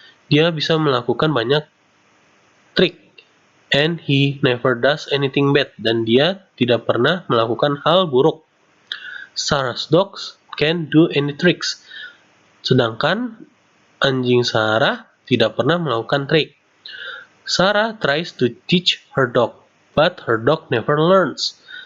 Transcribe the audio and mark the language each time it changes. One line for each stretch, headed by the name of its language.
Indonesian: Dia bisa melakukan banyak trik.
English: And he never does anything bad.
Indonesian: Dan dia tidak pernah melakukan hal buruk.
English: Sarah's dogs can do any tricks.
Indonesian: Sedangkan anjing Sarah tidak pernah melakukan trik.
English: Sarah tries to teach her dog, but her dog never learns.